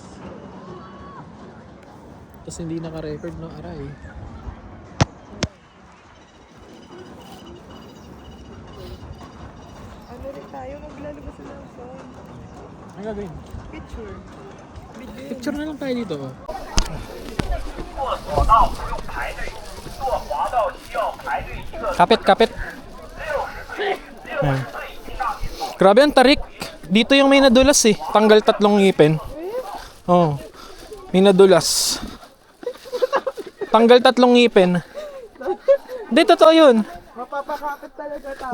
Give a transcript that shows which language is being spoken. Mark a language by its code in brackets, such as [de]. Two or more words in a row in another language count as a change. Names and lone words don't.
[tl] Tapos hindi naka-record no aray. Ano rin tayo, maglalabas na ng phone. Ano gagawin? [en] Picture. Video. [tl] Picture na lang tayo dito. Oh. [zh] 索道不用排队，坐滑道需要排队1个。 [tl] Kapit, kapit. Ayan. Grabe ang tarik. Dito yung may nadulas eh. Tanggal 3 ngipin. Oh. May nadulas. Tanggal 3 ngipin. Hindi, totoo yun. Mapapakapit talaga tao.